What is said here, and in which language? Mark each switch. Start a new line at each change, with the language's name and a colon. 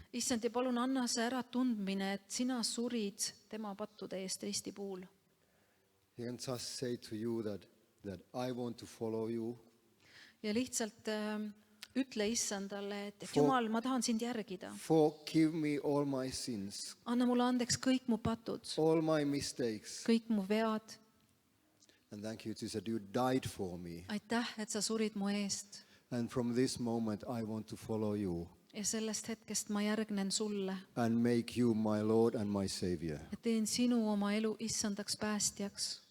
Estonian: issand ja palun anna see äratundmine, et sina surid tema pattude eest risti puul.
English: He can just say to you that I want to follow you.
Estonian: Ja lihtsalt ütle issandale, et Jumal, ma tahan sind järgida.
English: Forgive me all my sins,
Estonian: Anna mulle andeks kõik mu patud,
English: all my mistakes.
Estonian: kõik mu vead.
English: And thank you, Jesus, that you died for me.
Estonian: Aitäh, et sa surid mu eest.
English: And from this moment, I want to follow you
Estonian: Ja sellest hetkest ma järgnen sulle
English: and make you my Lord and my Savior.
Estonian: ja teen sinu oma elu issandaks päästjaks